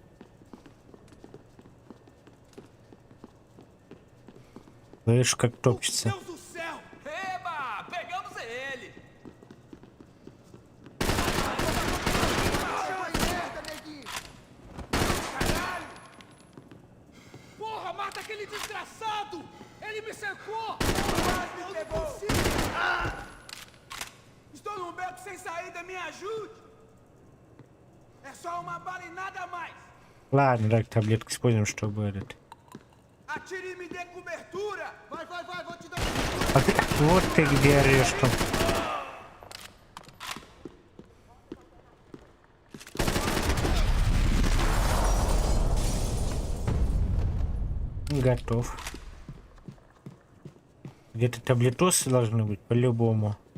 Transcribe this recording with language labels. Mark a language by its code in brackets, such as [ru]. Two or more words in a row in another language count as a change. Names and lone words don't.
[ru] Слышь, как топчется. [pt] Porra, mata aquele desgraçado! Ele me cercou! Estou num beco sem saída, me ajude! É só uma bala e nada mais! [ru] Ладно, так, таблетку используем, чтобы этот. [pt] Atire e me dê cobertura! Vai, vou te dar [ru] А ты, вот ты где орешь там. Готов. Где-то таблетосы должны быть, по-любому.